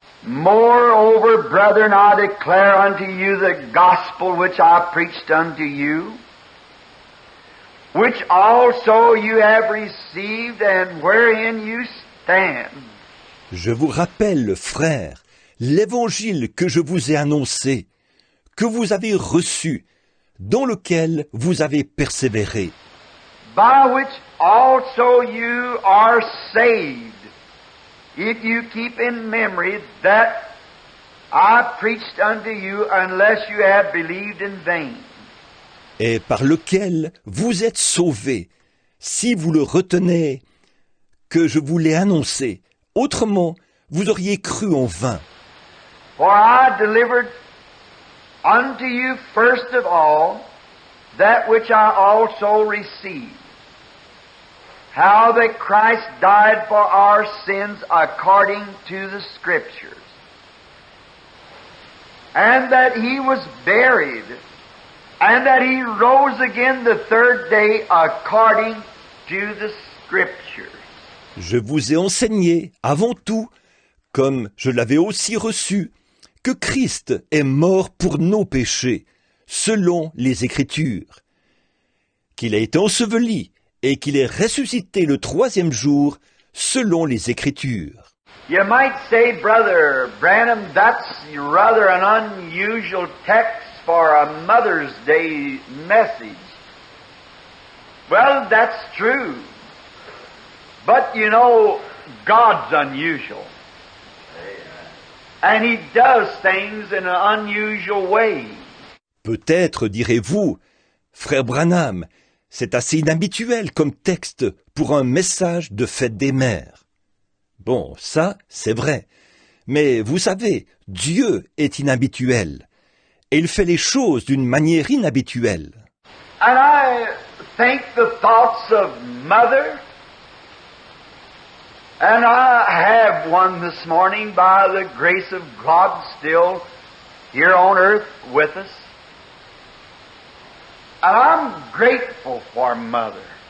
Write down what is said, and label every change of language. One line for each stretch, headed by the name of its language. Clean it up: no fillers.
English: Moreover, brethren, I declare unto you the gospel which I preached unto you, which also you have received, and wherein you stand.
French: Je vous rappelle, frères, l'évangile que je vous ai annoncé, que vous avez reçu, dans lequel vous avez persévéré,
English: By which also you are saved, if you keep in memory that I preached unto you, unless you have believed in vain.
French: et par lequel vous êtes sauvés, si vous le retenez, que je vous l'ai annoncé. Autrement, vous auriez cru en vain.
English: For I delivered unto you first of all that which I also received, how that Christ died for our sins according to the Scriptures, and that He was buried, and that He rose again the third day according to the Scriptures.
French: Je vous ai enseigné, avant tout, comme je l'avais aussi reçu, que Christ est mort pour nos péchés, selon les Écritures, qu'il a été enseveli et qu'il est ressuscité le 3e jour, selon les Écritures.
English: You might say, Brother Branham, that's rather an unusual text for a Mother's Day message. Well, that's true. But you know, God's unusual. And He does things in an unusual way.
French: Peut-être direz-vous, frère Branham, c'est assez inhabituel comme texte pour un message de fête des mères. Bon, ça, c'est vrai. Mais vous savez, Dieu est inhabituel. Et il fait les choses d'une manière inhabituelle.
English: And I think the thoughts of Mother, and I have one this morning by the grace of God still here on earth with us. And I'm grateful for Mother.